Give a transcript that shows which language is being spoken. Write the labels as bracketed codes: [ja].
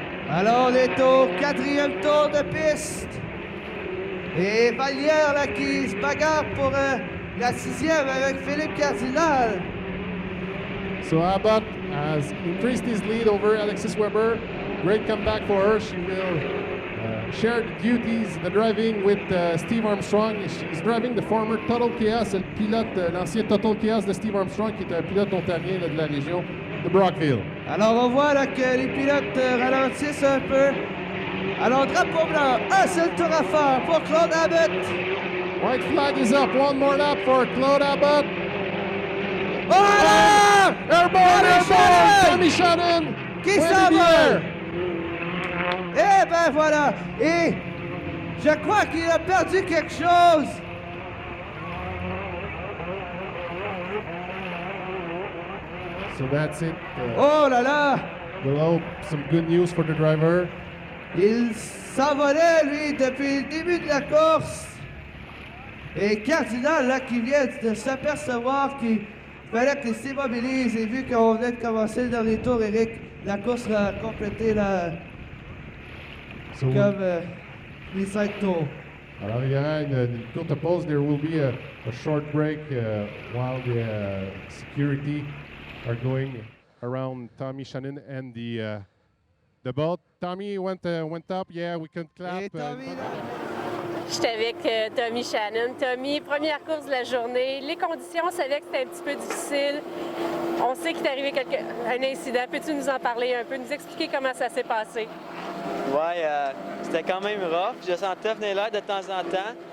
[fr] Alors, on est au 4e tour de piste. Et Vallière là, qui se bagarre pour la 6e avec Philippe Cardinal. [en] So Abbott has increased his lead over Alexis Weber. Great comeback for her. She will share the duties, the driving with Steve Armstrong. She's driving the former [fr] Total Chaos, le pilote, l'ancien Total Chaos de Steve Armstrong, qui est un pilote ontarien là, de la région de Brockville. Alors on voit là, que les pilotes ralentissent un peu. Alors drapeau blanc, un seul tour à faire pour Claude Abbott. [en] White flag is up, one more lap for Claude Abbott. [fr] Oh là! [en] Airborne! Tommy Shannon! [fr] Qui s'en va? Eh ben voilà! Et je crois qu'il a perdu quelque chose. [en] So that's it. [fr] Oh là là! [en] Below, some good news for the driver. [fr] Il s'envolait, lui, depuis le début de la course. Et Cardinal, là, qui vient de s'apercevoir qu'il fallait qu'il s'immobilise. Et vu qu'on venait de commencer le dernier tour, Eric, la course a complété la... comme les 5 tours. Alors, il y aura une courte pause. [en] There will be a short break while the security are going around Tommy Shannon and the boat. Tommy went up. Yeah, we can clap. [fr] J'étais avec Tommy Shannon. Tommy, première course de la journée. Les conditions, on savait que c'était un petit peu difficile. On sait qu'il est arrivé un incident. Peux-tu nous en parler un peu, nous expliquer comment ça s'est passé? Ouais, c'était quand même rough. Je sentais venir l'air de temps en temps.